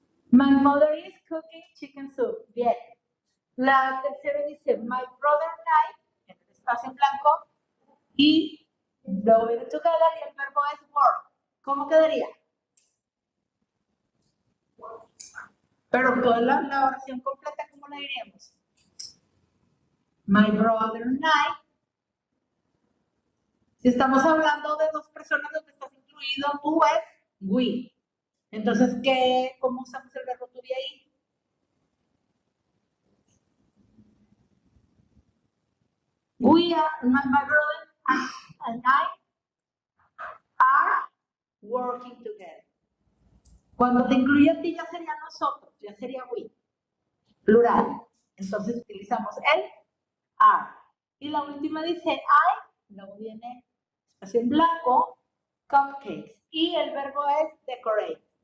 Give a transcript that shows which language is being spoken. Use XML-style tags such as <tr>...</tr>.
<en>My mother is cooking chicken soup.</en> <es>Bien. La tercera dice</es> <en>my brother and I,</en> <es>en el espacio en blanco, y lo viene together y el verbo es work. ¿Cómo quedaría? Pero toda la oración completa, ¿cómo la diríamos?</es> <en>My brother and I.</en> <es>Si estamos hablando de dos personas donde estás incluido tú es we. Entonces, ¿cómo usamos el verbo to be ahí?</es> <en>We are, my brother and I are working together.</en> <es>Cuando te incluye a ti ya sería nosotros, ya sería we. Plural. Entonces utilizamos el are. Y la última dice I, luego viene espacio en blanco, cupcakes. y el verbo es decorate.</es>